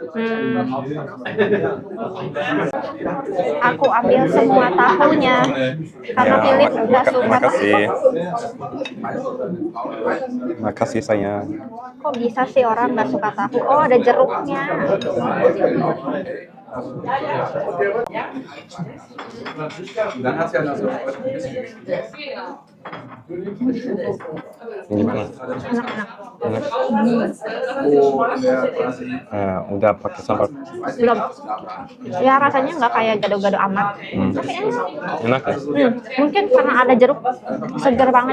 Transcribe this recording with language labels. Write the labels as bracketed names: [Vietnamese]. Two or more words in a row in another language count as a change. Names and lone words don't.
[Indonesian] Aku ambil semua tahunya karena Ya, Philip nggak suka. makasih. Makasih sayang. Kok bisa sih orang nggak suka tahu? Oh, ada jeruknya. [German] Dan hat sie ja noch so [Indonesian] Gimana? Enak-enak. Enak. Oh, Udah pakai sambal. Belum. Ya rasanya nggak kayak gado-gado amat. Tapi enak. Enak ya? Mungkin karena ada jeruk, seger banget.